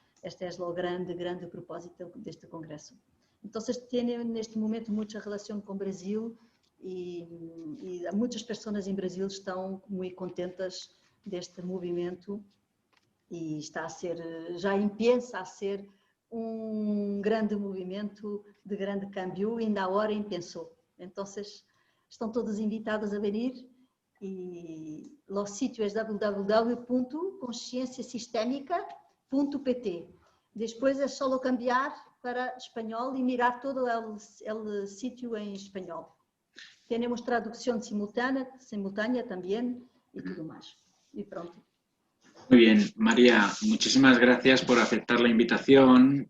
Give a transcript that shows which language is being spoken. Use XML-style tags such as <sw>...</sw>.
<es>Este es el grande propósito de este congreso. Entonces tiene en este momento mucha relación con Brasil y muchas personas en Brasil están muy contentas de este movimiento y está a ser, ya empieza a ser grande movimento de grande câmbio,</es> <pt>ainda agora pensou. Então, estão todos invitados a vir e o sítio é www.conscienciasistémica.pt. Depois é só cambiar para espanhol e mirar todo o sítio em espanhol. Temos tradução simultânea também e tudo mais. E pronto.</pt> <es>Muy bien, María, muchísimas gracias por aceptar la invitación.</es>